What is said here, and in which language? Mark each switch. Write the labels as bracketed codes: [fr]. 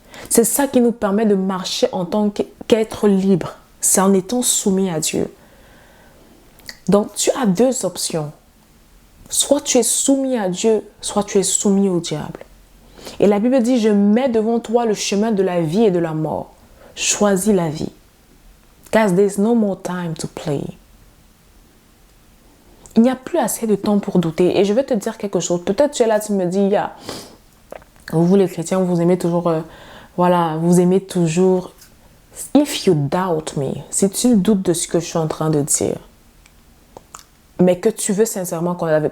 [fr] C'est ça qui nous permet de marcher en tant qu'être libre. C'est en étant soumis à Dieu. Donc, tu as deux options. Soit tu es soumis à Dieu, soit tu es soumis au diable. Et la Bible dit, je mets devant toi le chemin de la vie et de la mort. Choisis la vie. [en] Guys, there's no more time to play. [fr] Il n'y a plus assez de temps pour douter. Et je vais te dire quelque chose. Peut-être tu es là, tu me dis, vous les chrétiens, vous aimez toujours, vous aimez toujours. [en] If you doubt me, [fr] si tu doutes de ce que je suis en train de dire, mais que tu veux sincèrement connaître la vérité.